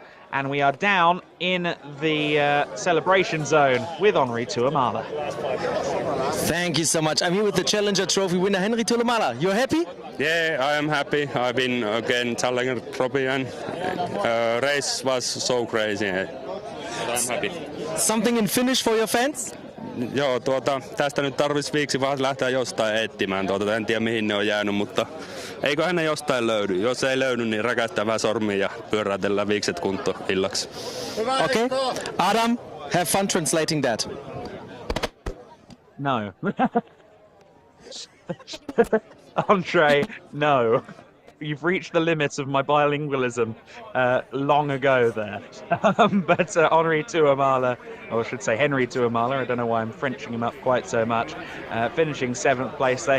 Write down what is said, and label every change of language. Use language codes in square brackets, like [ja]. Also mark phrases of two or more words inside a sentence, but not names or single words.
[en] And we are down in the celebration zone with Henri Tuamala. Thank you so much. I'm here with the Challenger Trophy winner, Henri Tuamala. You're happy? Yeah, I am happy. I've been again Challenger Trophy and race was so crazy. I'm happy. Something in Finnish for your fans? [fi] Joo, tästä nyt tarvitsisi viiksi vaan lähteä jostain etsimään. En tiedä mihin ne on jäänyt, mutta eiköhän ne jostain löydy. Jos ei löydy, niin räkäyttää vähän sormia ja pyöräytellään viikset kuntoon illaksi. [en] Okay. Adam, have fun translating that. No. Andre, no. You've reached the limits of my bilingualism long ago there. But Henri Tuamala, or I should say Henri Tuamala, I don't know why I'm Frenching him up quite so much, finishing 7th place there.